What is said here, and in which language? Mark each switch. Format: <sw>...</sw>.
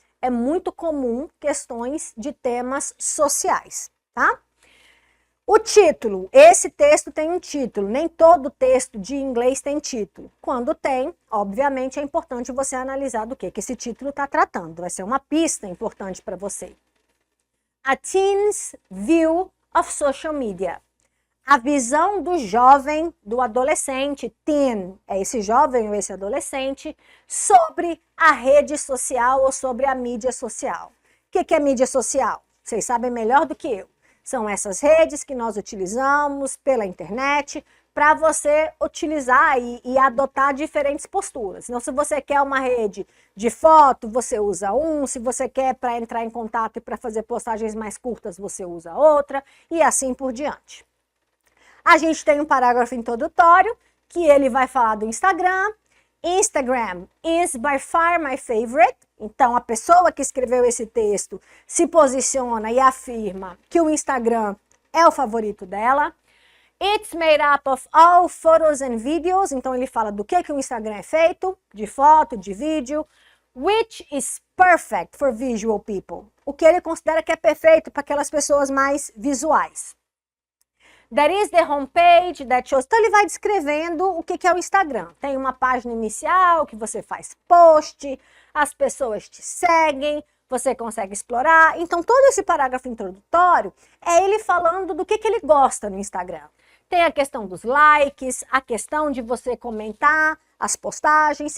<pt>É muito comum questões de temas sociais, tá? O título, esse texto tem um título, nem todo texto de inglês tem título. Quando tem, obviamente é importante você analisar do que esse título está tratando, vai ser uma pista importante para você.</pt> <en>A Teen's View of Social Media.</en> <pt>A visão do jovem, do adolescente, teen, é esse jovem ou esse adolescente, sobre a rede social ou sobre a mídia social. O que é mídia social? Vocês sabem melhor do que eu. São essas redes que nós utilizamos pela internet para você utilizar e adotar diferentes posturas. Então, se você quer uma rede de foto, você usa um. Se você quer para entrar em contato e para fazer postagens mais curtas, você usa outra. E assim por diante. A gente tem um parágrafo introdutório que ele vai falar do Instagram.</pt> <en>Instagram is by far my favorite.</en> <pt>Então, a pessoa que escreveu esse texto se posiciona e afirma que o Instagram é o favorito dela.</pt> <en>It's made up of all photos and videos.</en> <pt>Então, ele fala do que o Instagram é feito, de foto, de vídeo.</pt> <en>Which is perfect for visual people.</en> <pt>O que ele considera que é perfeito para aquelas pessoas mais visuais.</pt> <en>That is the homepage that shows.</en> <pt>Então, ele vai descrevendo o que é o Instagram. Tem uma página inicial que você faz post, as pessoas te seguem, você consegue explorar. Então, todo esse parágrafo introdutório é ele falando do que ele gosta no Instagram. Tem a questão dos likes, a questão de você comentar as postagens.</pt>